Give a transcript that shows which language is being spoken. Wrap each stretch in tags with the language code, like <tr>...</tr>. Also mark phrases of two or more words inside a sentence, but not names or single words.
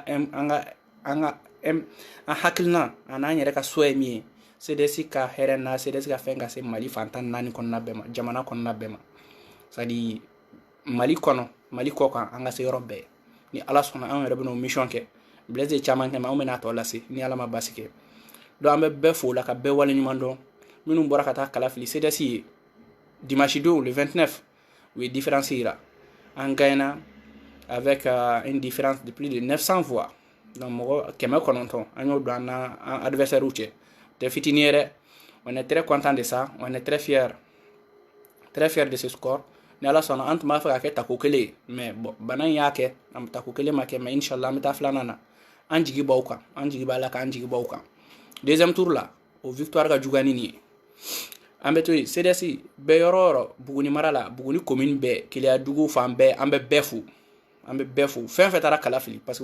<bm>an hakilina an'an yɛrɛ ka so ye min ye CDS ka hɛrɛ na CDS ka fɛn ka se Mali fantan naani kɔnɔna bɛɛ ma jamana kɔnɔna bɛɛ ma</bm> <fr>c'est à dire</fr> <bm>Mali kɔnɔ Mali kɔ kan an ka se yɔrɔ bɛɛ ni ala sɔnna an yɛrɛ bɛ n'o mission kɛ Blaise ye caman kɛ mais an bɛ n'a tɔ lase ni ala ma basi kɛ donc an bɛ bɛɛ fo la ka bɛɛ wale ɲuman dɔn minnu bɔra ka taa kala fili CDS ye dimanche don le 29 u ye différence yira an</bm> <fr>gagnera avec une différence de plus de 900 voix</fr> <bm>donc mɔgɔ 900 an y'o don an adversaire cɛ tɛ fitini yɛrɛ</bm> <fr>on est très content de ça on est très fier de ce score</fr> <bm>ni ala sɔnna an tun b'a fɛ ka kɛ tako kelen ye</bm> <fr>mais bon</fr> <bm>bana in y'a kɛ an tako kelen ma kɛ mais inshallah an bɛ taa filanan na an jigi b'aw kan an jigi b'a la k'an jigi b'aw kan</bm> <fr>deuxième tour</fr> <bm>la o victoire ka juguya ni nin ye an bɛ to yen CDS bɛɛ yɔrɔ o yɔrɔ Buguni mara la Buguni commune bɛɛ Keleya dugu fan bɛɛ an bɛ bɛɛ fo an bɛ bɛɛ fo fɛn fɛn taara kala fili</bm> <fr>parce que</fr> <bm>o</bm>